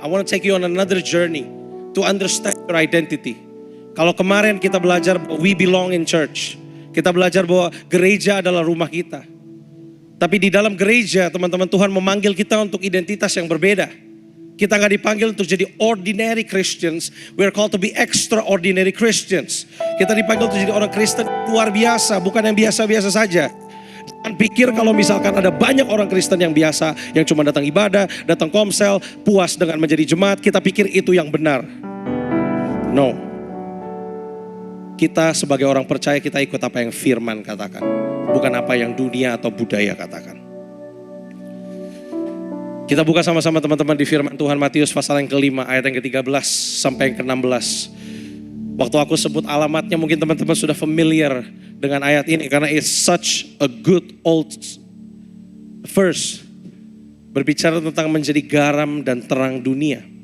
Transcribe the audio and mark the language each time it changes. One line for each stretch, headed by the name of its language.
English: I want to take you on another journey to understand your identity.
Indonesian: Kalau kemarin kita belajar
English: we belong in church.
Indonesian: Kita belajar bahwa gereja adalah rumah kita. Tapi di dalam gereja teman-teman, Tuhan memanggil kita untuk identitas yang berbeda. Kita gak dipanggil untuk jadi
English: ordinary Christians. We are called to be extraordinary Christians.
Indonesian: Kita dipanggil untuk jadi orang Kristen luar biasa, bukan yang biasa-biasa saja. Jangan pikir kalau misalkan ada banyak orang Kristen yang biasa, yang cuma datang ibadah, datang komsel, puas dengan menjadi jemaat, kita pikir itu yang benar. No. Kita sebagai orang percaya, kita ikut apa yang firman katakan. Bukan apa yang dunia atau budaya katakan. Kita buka sama-sama teman-teman di firman Tuhan Matius pasal yang ke-5 ayat yang ke-13 sampai yang ke-16. Waktu aku sebut alamatnya mungkin teman-teman sudah familiar dengan ayat ini. Karena
English: it's such a good old verse.
Indonesian: Berbicara tentang menjadi garam dan terang dunia.